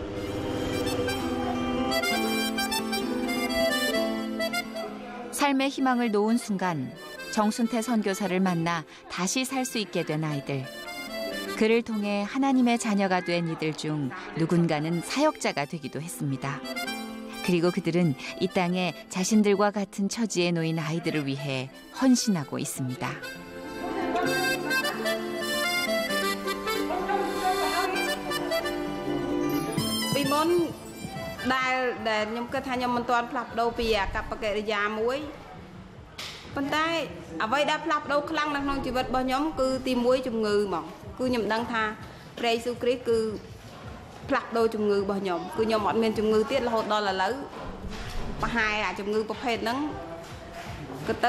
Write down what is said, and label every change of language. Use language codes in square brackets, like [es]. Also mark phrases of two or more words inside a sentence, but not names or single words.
[ko] 삶의 희망을 놓은 순간 정순태 선교사를 만나 다시 살 수 있게 된 아이들. 그를 통해 하나님의 자녀가 된 이들 중 누군가는 사역자가 되기도 했습니다. 그리고 그들은 이 땅에 자신들과 같은 처지에 놓인 아이들을 위해 헌신하고 있습니다. Vì món [km] ដែលខ្ញុំគិតថាខ្ញុំមិនទាន់ផ្លាស់ប្ដូរពីអាកប្បកិរិយាមួយប៉ុន្តែអ្វីដែលផ្លាស់ប្ដូរខ្លាំងនៅក្នុងជីវិតរបស់ខ្ញុំគឺទី1ជំងឺហ្មងគឺខ្ញុំដឹងថាព្រះយេស៊ូវគ្រីស្ទគឺផ្លាស់ប្ដូរជំងឺរបស់ខ្ញុំគឺខ្ញុំអត់មានជំងឺទៀតរហូតដល់ឥឡូវប្រហែលអាជំងឺប្រភេទហ្នឹងក៏ទៅ